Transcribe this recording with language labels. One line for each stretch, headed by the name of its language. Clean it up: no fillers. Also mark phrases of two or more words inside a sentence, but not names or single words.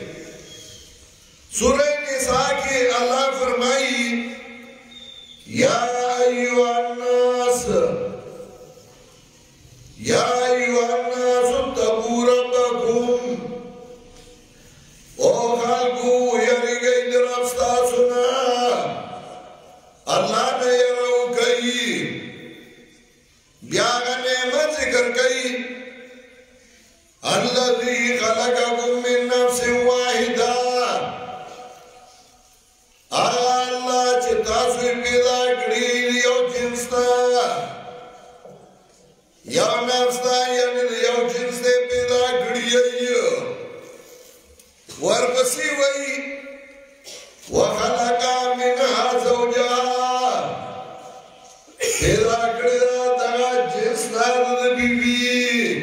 Pashto: سوره نساء کې الله فرمایي
Arabic: یا ایها الناس اتقوا ربکم
Pashto: او خلقو یریږئ د رب ستاسو نه الله نه یره وکړئ. بیا هغه نعمت ذکر کوي
Arabic: الذي خلقكم من نفس واحده.
Pashto: الله چې تاسو پیدا کړی یو جنس ته یو نفس ته یعنې یو جنس ته پیدا کړی یې. ورپسې وایي
Arabic: وخلق منها زوجها
Pashto: پیدا کړی دغه جنس نه د بیبي